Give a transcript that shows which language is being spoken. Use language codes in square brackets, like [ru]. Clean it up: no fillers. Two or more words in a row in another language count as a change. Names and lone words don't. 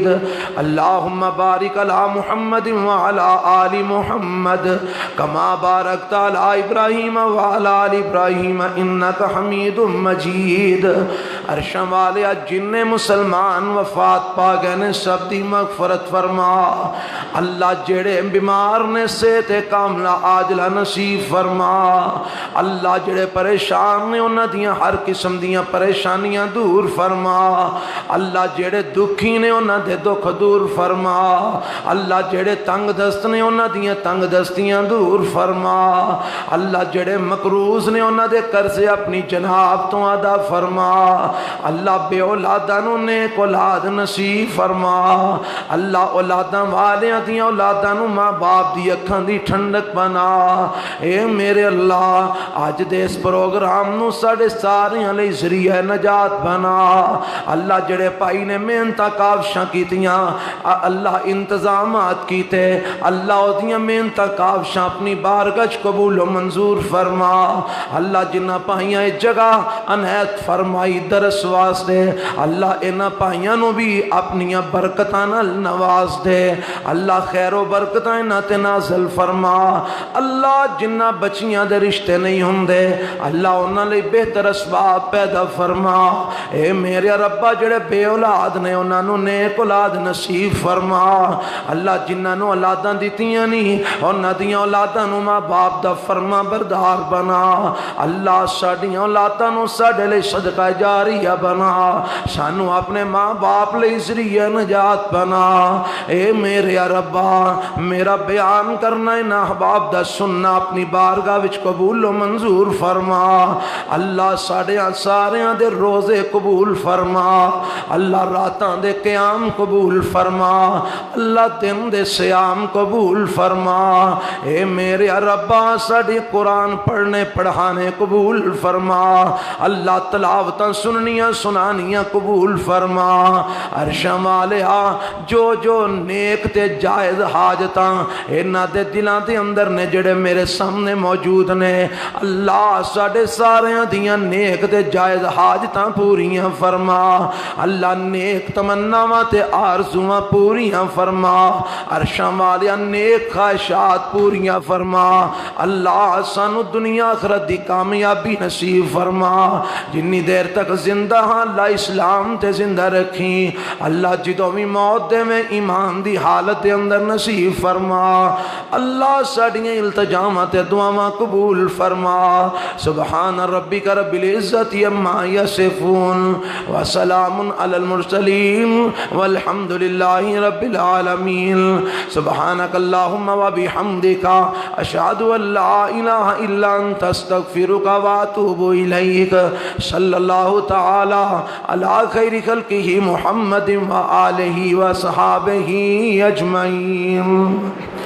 [ar] اللہم بارک علی محمد وعلی آل محمد کما بارکت علی ابراہیم وعلی آل ابراہیم انک حمید مجید۔ [pa] عرشم والے جن مسلمان وفات پا گئے نے سب دی مغفرت فرما۔ اللہ جڑے بیمار نے صحت کاملہ عاجلہ نصیب فرما۔ اللہ جڑے پریشان نے انہاں دیاں ہر قسم دیاں پریشانیاں دور فرما۔ اللہ جڑے دکھی نے انہاں دے دکھ دور فرما۔ اللہ جڑے تنگ دست نے انہاں دیاں تنگ دستیاں دور فرما۔ اللہ جڑے مقروض نے انہاں دے قرضے اپنی جناب تو ادا فرما۔ اللہ بے اولاداں نوں نیک اولاد نصیب فرما۔ اللہ اولاداں والیاں دیاں اولاداں نوں ماں باپ دی اکھاں دی ٹھنڈک بنا۔ اے میرے اللہ آج دے اس پروگرام نوں ساڈے ساریاں لئی ذریعہ نجات بنا۔ اللہ جڑے پائی نے محنتاں کاوشاں کیتیاں، اللہ انتظامات کیتے، اللہ اودیاں محنتاں کاوشاں اپنی بارگاہ قبول و منظور فرما۔ اللہ جنہ پائیاں جگہ عنایت فرمائی درس واسطے، اللہ انہ پائیاں نو بھی اپنی برکتاں نال نواز دے۔ اللہ خیر و برکتاں انہ تے نازل فرما۔ اللہ جنہ بچیاں دے رشتے نہیں ہوندے، اللہ انہ لئی بہتر اسباب پیدا فرما۔ اے میرے ربا جڑے بے اولاد نے انہاں نو نیک اولاد نصیب فرما۔ اللہ جنہاں نو اولاداں دتیاں نہیں انہاں دیاں اولاداں نو ماں باپ دا فرما بردار بنا۔ اللہ ساڈیاں اولاداں نو ساڈے لئی صدقہ جاریہ بنا، سانو اپنے ماں باپ لئی ذریعہ نجات بنا۔ اے میرے ربا میرا بیان کرنا ان احباب دا سننا اپنی بارگاہ وچ قبول و منظور فرما۔ اللہ ساڈیاں ساریاں دے روزے قبول فرما۔ اللہ راتاں دے قیام قبول فرما۔ اللہ دن دے سیام قبول فرما۔ اے میرے ربا ساڈی قرآن پڑھنے پڑھانے قبول فرما۔ اللہ تلاوتاں سننیاں سنانیاں قبول فرما۔ عرشم والیا جو نیک تے جائز حاجتاں انہاں دے دلاں دے اندر نے جڑے میرے سامنے موجود نے، اللہ ساڈے ساریاں دیاں نیک تے جائز حاجتاں پوریاں فرما۔ اللہ نیک تمناواں تے آرزواں پوریاں فرما۔ عرشم والیا نیک خواہشات پوریاں فرما۔ اللہ سانو دنیا آخرت دی کامیابی نصیب فرما۔ جنی دیر تک زندہ ہاں اللہ اسلام تے زندہ رکھیں۔ اللہ جدوں بھی موت دے میں ایمان دی حالت دے اندر نصیب فرما۔ اللہ ساڈیاں التجاماں تے دعاواں قبول فرما۔ [ar] سبحان ربک رب العزت عما یصفون وسلام علی المرسلین والحمد للہ رب العالمین۔ سبحانک اللہم وبحمدک اشہد ان لا الہ الا انت استغفرک واتوب الیک۔ صلی اللہ تعالی علی خیر خلقہ محمد وآلہ وصحابہ اجمعین۔